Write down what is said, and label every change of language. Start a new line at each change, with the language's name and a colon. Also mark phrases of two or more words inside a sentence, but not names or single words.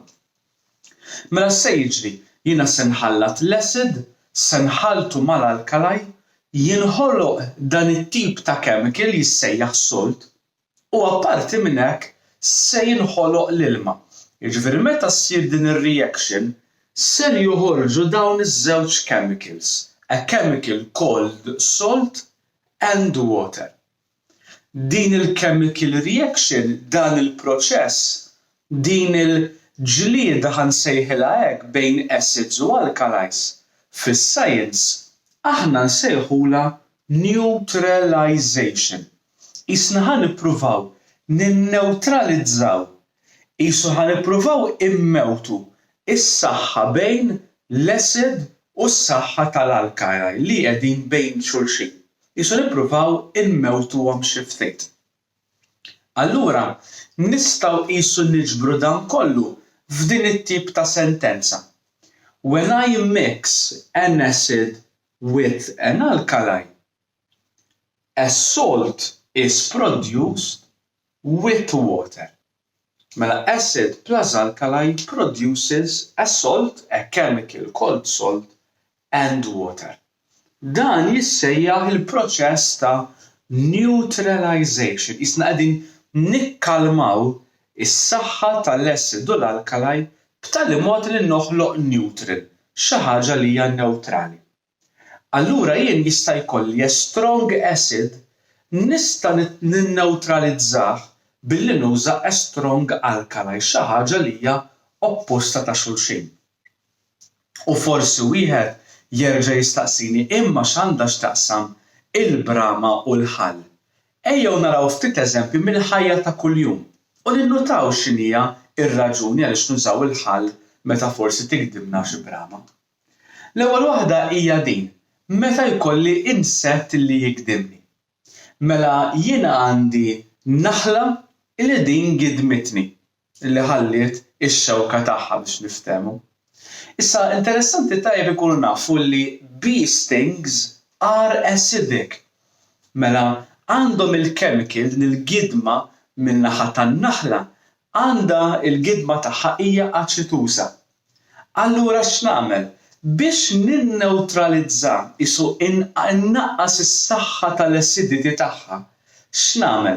Maltese: Mela se jiġri jiena se nħallat l-acid, se nħalltu mal-alkali, jinħoloq dan it-tip ta' chemical jissejjaħ salt u apparti minn hekk se jinħoloq l-ilma. Jiġifieri meta ssir din ir-reaction ser joħorġu dawn iż-żewġ chemicals,
English: a chemical called salt and water.
Maltese: Din il-
English: chemical reaction,
Maltese: dan il-proċess, din il-ġlieda ħansejħilha hekk bejn acids u alkalis fis-science aħna nsejħula neutralization. Isna ħanippruvaw ninneutralizzaw, qisu ħanippruvaw immewtu is-saħħa bejn l-acid u s-saħħa tal-alkali li qegħdin bejn xulxin. Qisu nippruvaw immewtuhom xi ftit. Allura nistgħu qisu niġbru dan kollu f'din it-tip ta' sentenza.
English: When I mix an acid with an alkali, a salt is produced with water. Mela acid plus alkali produces a salt, a chemical called salt, and water.
Maltese: Dan jissejjaħ il-proċess ta' neutralization. Isna qegħdin nikkalmaw is-saħħa tal-acid u l-alkali b'tali mod li noħloq neutral, xi ħaġa li hija newtrali. Allura jien jista' jkolli
English: a strong acid
Maltese: nista' ninneutralizzah billi nuża
English: a strong alkali,
Maltese: xi ħaġa li hija opposta ta' xulxin. U forsi wieħed jerġa' jistaqsini imma x'għandha x'taqsam il-brama u l-ħall. Ejjew naraw ftit eżempji mill-ħajja ta' kuljum u ninnutaw x'inhija ir-raġuni għaliex nużaw il-ħall meta forsi tikdibna xi brama. L-ewwel waħda hija din, meta jkolli insett li jikdibni. Mela jiena għandi naħla li din gidmitni, li ħalliet ix-xewka tagħha biex niftehmu. Issa interessanti tajjeb ikunu nafu li
English: bee stings are acidic.
Maltese: Mela għandhom il-chemical il-gidma min-naħa tan-naħla għandha il-gidma tagħha hija aċituża. Allura x'nagħmel? Biex ninneutralizza isu innaqqas is-saħħa tal-acidity tagħha, x'nagħmel?